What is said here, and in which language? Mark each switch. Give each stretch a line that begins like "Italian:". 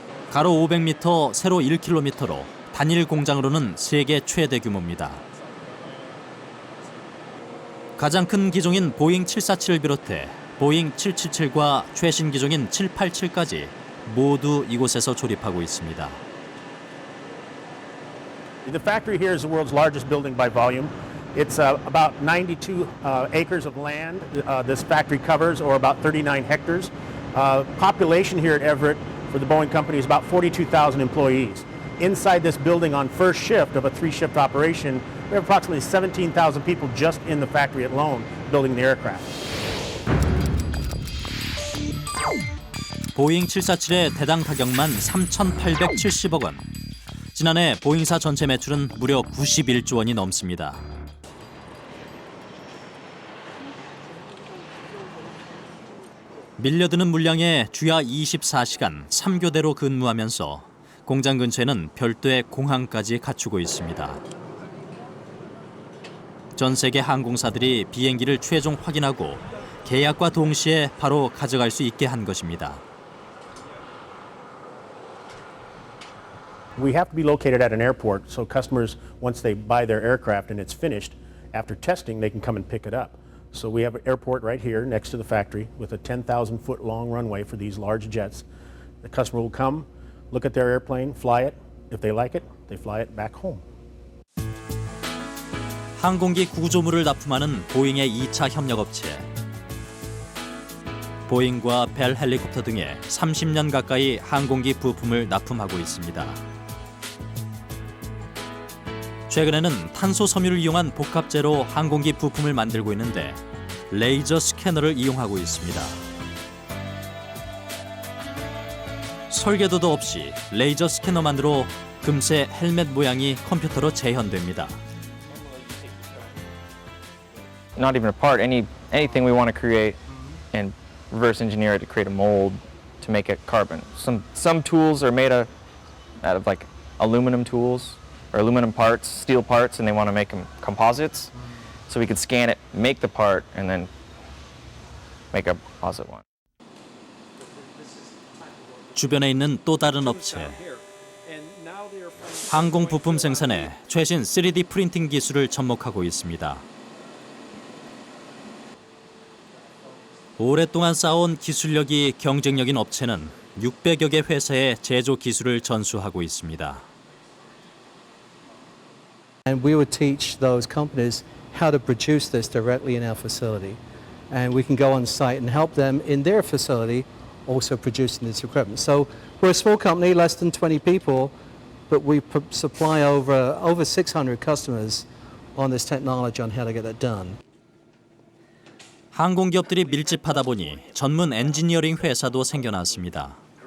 Korean: 가로 500m, 세로 1km로 단일 공장으로는 세계 최대 규모입니다. 가장 큰 기종인 보잉 747을 비롯해 보잉 777과 최신 기종인 787까지 모두 이곳에서 조립하고 있습니다.
English: The factory here is the world's largest building by volume. It's about 92 acres of land this factory covers, or about 39 hectares. Population here at Everett for the Boeing company is about 42,000 employees. Inside this building on first shift of a three-shift operation, we have approximately 17,000 people just in the factory alone building the aircraft.
Korean: 보잉 747의 대당 가격만 3,870억 원. 지난해 보잉사 전체 매출은 무려 91조 원이 넘습니다. 밀려드는 물량에 주야 24시간 3교대로 근무하면서 공장 근처에는 별도의 공항까지 갖추고 있습니다. 전 세계 항공사들이 비행기를 최종 확인하고 계약과 동시에 바로 가져갈 수 있게 한 것입니다.
English: We have to be located at an airport, so customers, once they buy their aircraft and it's finished, after testing, they can come and pick it up. So we have an airport right here next to the factory with a 10,000-foot long runway for these large jets. The customer will come, look at their airplane, fly it. If they like it, they fly it back home.
Korean: 항공기 구조물을 납품하는 보잉의 2차 협력업체. 보잉과 벨 헬리콥터 등에 30년 가까이 항공기 부품을 납품하고 있습니다. 최근에는 탄소 섬유를 이용한 복합재로 항공기 부품을 만들고 있는데 레이저 스캐너를 이용하고 있습니다. 설계도도 없이 레이저 스캐너만으로 금세 헬멧 모양이 컴퓨터로 재현됩니다.
English: Not even a part, anything we want to create and reverse engineer it to create a mold to make it carbon. Some tools are made out of like aluminum tools or aluminum parts, steel parts, and they want to make them composites. So we could scan it, make the part, and then make a composite one.
Korean: 주변에 있는 또 다른 업체. 항공 부품 생산에 최신 3D 프린팅 기술을 접목하고 있습니다. 오랫동안 쌓아온 기술력이 경쟁력인 업체는 600여 개 회사의 제조 기술을 전수하고 있습니다.
English: And we would teach those companies how to produce this directly in our facility. And we can go on site and help them in their facility also producing this equipment. So we're a small company, less than 20 people, but we supply over 600 customers on this technology on how to get that done.
Korean: 항공기업들이 밀집하다 보니 전문 엔지니어링 회사도 생겨났습니다.